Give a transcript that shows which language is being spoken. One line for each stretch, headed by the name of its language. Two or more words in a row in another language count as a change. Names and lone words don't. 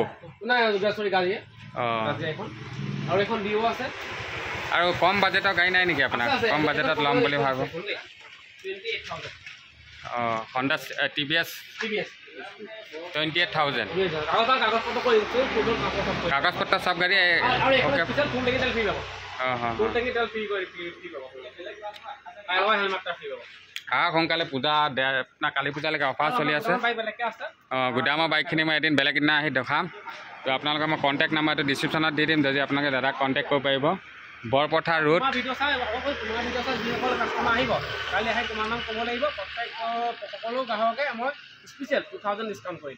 Assamese: না সৰি গাড়ী এখন আৰু এখন ডিও আছে আৰু কম বাজেটৰ গাড়ী নাই নেকি আপোনাৰ কম বাজেটত ল'ম বুলি ভাবো 28000 Honda TVS 28000 কাগজ পত্ৰ সব গাড়ী ওকে ফুল ট্যাঙ্কি তেল ফ্রি পাবো ফুল ট্যাঙ্কি তেল ফ্রি কৰি ফ্রি পাবো আৰু হেলমেট ফ্রি পাবো সোনকালে পূজা না কালী পূজালৈকে অফাৰ চলি আছে গুদামৰ বাইকখিনি মই এদিন বেলেগ দিনা আহি দেখাম তো আপোনালোকে মই কণ্টেক্ট নাম্বাৰটো ডিছক্ৰিপশ্যনত দি দিম যদি আপোনালোকে দাদাক কণ্টেক্ট কৰিব পাৰিব বৰপথাৰ ৰোড সকলো গ্ৰাহকে মই স্পেচিয়েল 2000 ডিছকাউণ্ট কৰি দিম